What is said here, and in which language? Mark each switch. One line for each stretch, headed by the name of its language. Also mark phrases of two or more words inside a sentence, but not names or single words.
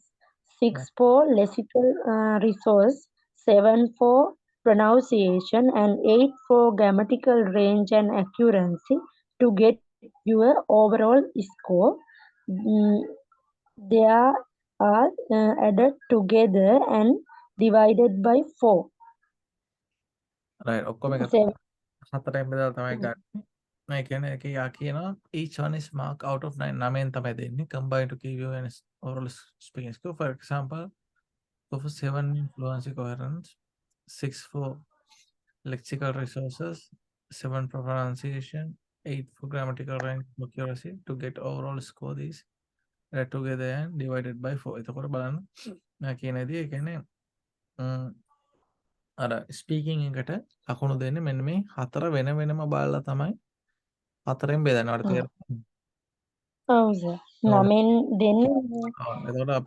English: 6 for lexical resource, 7 for pronunciation, and 8 for grammatical range and accuracy to get your overall score. Mm, they are added together and divided by 4.
Sinhala: right ඔක්කොම එකතු
English: Seven.
Sinhala: හතරෙන් බෙදලා තමයි ගන්න. මේ කියන්නේ එකේ යා කියනවා
English: each one is mark out of 9
Sinhala: 9න් තමයි දෙන්නේ
English: combined to give you an overall speaking score. For example, go for 7 in fluency coherence, 6 for lexical resources, 7 for pronunciation, 8 for grammatical range accuracy. To get overall score, these add together and divided by 4.
Sinhala: එතකොට බලන්න මම කියනදී ඒ කියන්නේ අර ස්පීකින් එකට ලකුණු දෙන්නේ මෙන්න මේ හතර වෙන වෙනම බලලා තමයි හතරෙන් බෙදන්නේ. ඔයාලට තේරෙනවද? ඔව් සර්. 9න් දෙන්නේ එතකොට අපි